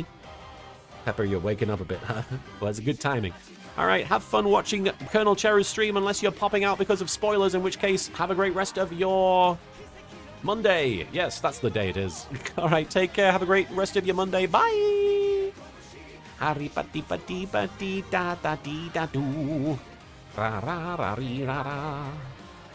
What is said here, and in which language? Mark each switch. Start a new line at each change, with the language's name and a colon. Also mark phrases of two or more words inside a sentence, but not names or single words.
English: Pepper, you're waking up a bit, huh? Well, that's good timing. All right, have fun watching Colonel Cheru's stream, unless you're popping out because of spoilers, in which case, have a great rest of your Monday. Yes, that's the day it is. All right, take care. Have a great rest of your Monday. Bye! Hari-pa-ti-pa-ti-pa-ti-da-da-di-da-do. Ra-ra-ra-ri-ra-ra.